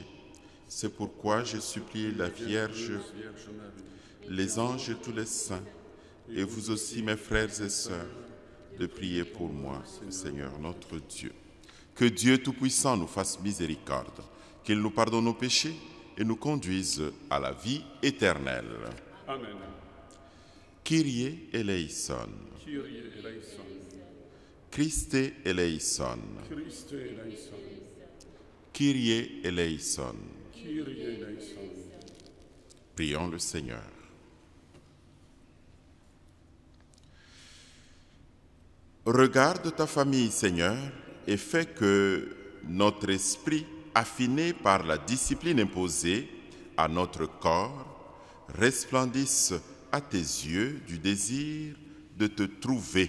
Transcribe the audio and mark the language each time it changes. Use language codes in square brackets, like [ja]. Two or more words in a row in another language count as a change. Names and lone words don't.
[fr] C'est pourquoi j'ai supplié la Vierge, les anges et tous les saints, et vous aussi mes frères et sœurs, de prier pour moi, le Seigneur notre Dieu. Que Dieu Tout-Puissant nous fasse miséricorde, qu'il nous pardonne nos péchés et nous conduise à la vie éternelle. Amen. [la] Kyrie eleison. Kyrie eleison. Christe eleison. Christe eleison. Kyrie eleison. Kyrie eleison. [fr] Prions le Seigneur. Regarde ta famille, Seigneur, et fais que notre esprit, affiné par la discipline imposée à notre corps, resplendisse à tes yeux du désir de te trouver.